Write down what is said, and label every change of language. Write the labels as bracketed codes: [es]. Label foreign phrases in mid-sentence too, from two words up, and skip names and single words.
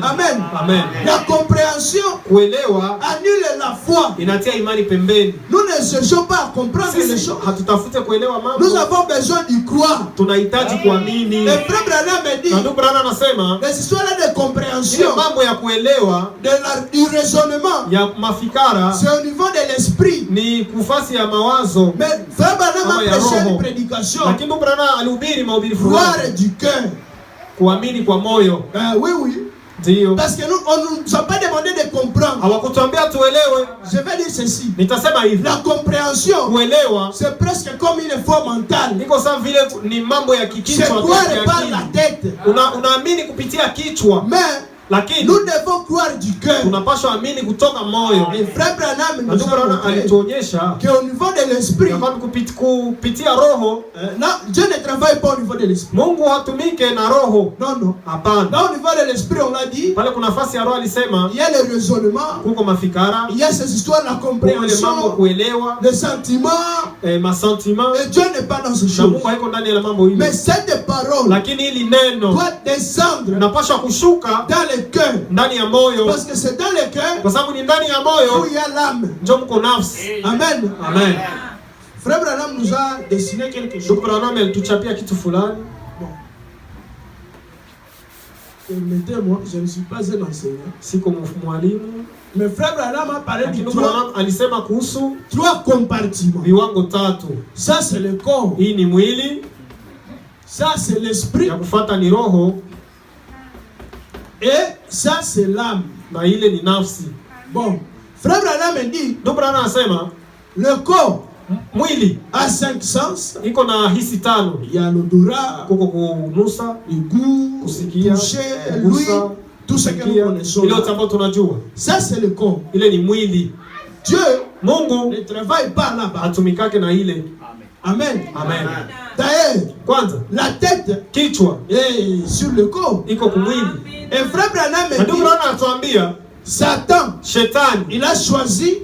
[fr] Amen. Amen. La compréhension [sw] kuelewa [fr] annule la foi. [sw] Inatia imani pembeni. [fr] Nous ne cherchons pas à comprendre les choses. [sw] Hatutafute kuelewa mambo. [fr] Nous avons besoin d'y croire. [sw] Tunahitaji kuamini. [fr] Le frère Branham me dit, [sw] ndugu Branham anasema, [fr] les histoires de compréhension, [sw] mambo ya kuelewa, [fr] du raisonnement, [sw] ya mafikara, [fr] c'est au niveau de l'esprit. [sw] Ni kufasi ya mawazo. [fr] Mais frère Branham a prêché une prédication. [sw] Lakini Branham alihubiri mahubiri fulani. [fr] Croire du cœur. [sw] Kuamini kwa moyo. [fr] Oui, oui. [sw] Ndio. [fr] Parce que on nous a pas demandé de comprendre. [sw] Hawakutuambia tuelewe. [fr] Je vais dire ceci. [sw] Nitasema hivi. [fr] La compréhension, [sw] kuelewa, [fr] c'est presque comme une foi mentale. [sw] Niko sawa vile ni mambo ya kichwa. [fr] C'est croire par la tête. [sw] Unaamini kupitia kichwa. [fr] Mais [sw] lakini [fr] nous devons croire du cœur. [sw] tunapaswa amini kutoka moyo. [fr] Et frère Branham [sw] Na [fr] nous [sw] ndugu [fr] a [sw] Branham [fr] montré [sw] alituonyesha [fr] qu'au niveau de l'esprit, [sw] ya kwamba kupitia roho [fr] non, Dieu ne travaille pas au niveau de l'esprit. [sw] Mungu hatumike na roho. [fr] Non, non. [sw] Hapana. [fr] Là, au niveau de l'esprit, on l'a dit, [sw] Pale kuna nafasi ya roho alisema [fr] il y a le raisonnement, [sw] kuko mafikara, [fr] il y a ces histoires, la [sw] kuko ile mambo [fr] compréhension, [sw] kuelewa, [fr] les sentiments. [sw] masentiments. [fr] Et Dieu n'est pas dans ce [sw] Na [fr] choses. [sw] Mungu haiko ndani ya mambo [fr] Mais [sw] hili. [fr] cette parole [sw] Lakini hili neno [fr] doit descendre [sw] napaswa kushuka [fr] dans le cœur. [sw] ndani ya moyo, [fr] Parce que c'est dans le cœur [sw] kwa sababu ni ndani ya [fr] où [sw] moyo [fr] il y a l'âme. [sw] ndio mko nafsi. Amen. Amen. [fr] Frère Branham nous a dessiné quelque chose. [sw] Ndugu Branham alituchapia kitu fulani. [fr] Bon. Permettez-moi, je ne suis pas un enseignant. [sw] Siko mwalimu. [fr] Mais Frère Branham a parlé de [sw] Lakini Ndugu Branham alisema kuhusu [fr] trois compartiments. [sw] viwango tatu. [fr] Ça c'est le corps. [sw] Hii ni mwili, [fr] Ça c'est l'esprit. [sw] ya kufuata ni roho, [fr] Et ça c'est l'âme. [sw] na ile ni nafsi. [fr] Bon. Frère Branham dit, [sw] Ndugu Branham anasema [fr] le corps [sw] mwili [fr] a 5 sens. [sw] iko na hisi tano. [fr] Il y a l'odorat, [sw] Kuko kunusa, [fr] le goût, [sw] kusikia, [fr] toucher, l'ouïe, [sw] kugusa, [fr] tout ce que nous [sw] kusikia, [fr] connaissons. [sw] ile yote ambayo tunajua. [fr] Ça c'est le corps. [sw] Ile ni mwili. [fr] Dieu [sw] Mungu [fr] ne travaille pas là-bas. [sw] hatumikake na ile. Amen. Amen. [fr] D'ailleurs, [sw] Kwanza [fr] la tête [sw] kichwa [fr] est sur le corps. [sw] iko kumwili. [fr] Et Frère Branham [sw] Na ndugu [fr] dit, [sw] Branham anatuambia [fr] Satan, [sw] shetani [fr] il a choisi